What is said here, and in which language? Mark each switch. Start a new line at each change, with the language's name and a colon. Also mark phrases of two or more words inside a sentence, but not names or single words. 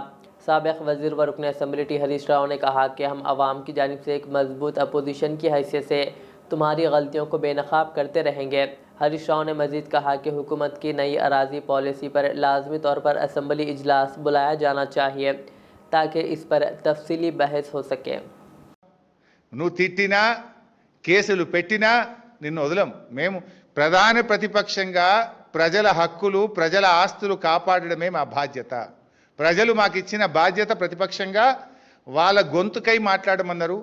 Urdu: سابق وزیر و رکن اسمبلی ہریش راؤ نے کہا کہ ہم عوام کی جانب سے ایک مضبوط اپوزیشن کی حیثیت سے تمہاری غلطیوں کو بے نقاب کرتے رہیں گے۔ ہریش راؤ نے مزید کہا کہ حکومت کی نئی اراضی پالیسی پر لازمی طور پر اسمبلی اجلاس بلایا جانا چاہیے تاکہ اس پر تفصیلی بحث ہو سکے۔
Telugu: నువ్వు తిట్టినా కేసులు పెట్టినా నిన్ను వదలం. మేము ప్రధాన ప్రతిపక్షంగా ప్రజల హక్కులు ప్రజల ఆస్తులు కాపాడడమే మా బాధ్యత. ప్రజలు మాకు ఇచ్చిన బాధ్యత ప్రతిపక్షంగా వాళ్ళ గొంతుకై మాట్లాడమన్నారు.